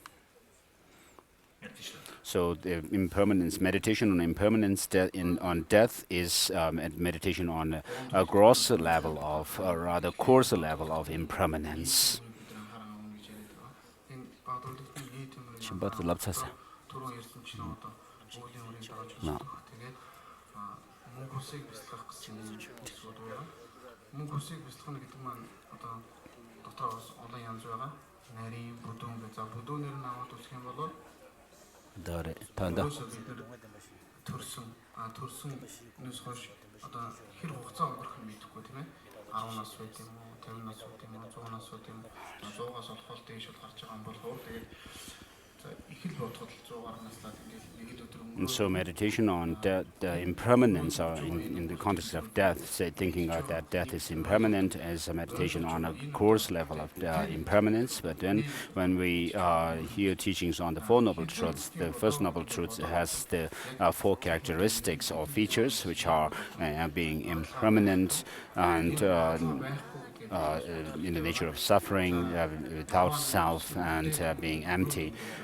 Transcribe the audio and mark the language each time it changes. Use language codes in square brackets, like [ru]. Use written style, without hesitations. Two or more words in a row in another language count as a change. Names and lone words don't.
[en] So the impermanence, meditation on impermanence on death is meditation on a grosser level of, or rather coarser level of impermanence. No. [mn] Мөн хүсийг бэлтгэх гэдэг маань одоо дотор олон янз байгаа. Нарийн, бүдүүн гэж. За бүдүүнээр нь аваад үзэх юм бол төрсөн хойш одоо хэр хугацаа өнгөрөх нь мэдэхгүй тийм ээ. 10 нас байт юм уу, 50 нас байт юм уу, 100 нас байт юм уу. 100-аас олоход дээш гарч байгаа юм бол тэгээд [en] so meditation on the impermanence, or in the context of death, say thinking that death is impermanent, as a meditation on a coarse level of impermanence. But then when we hear teachings on the Four Noble Truths, the First Noble Truth has the 4 characteristics or features, which are being impermanent and in the nature of suffering, without self, and being empty.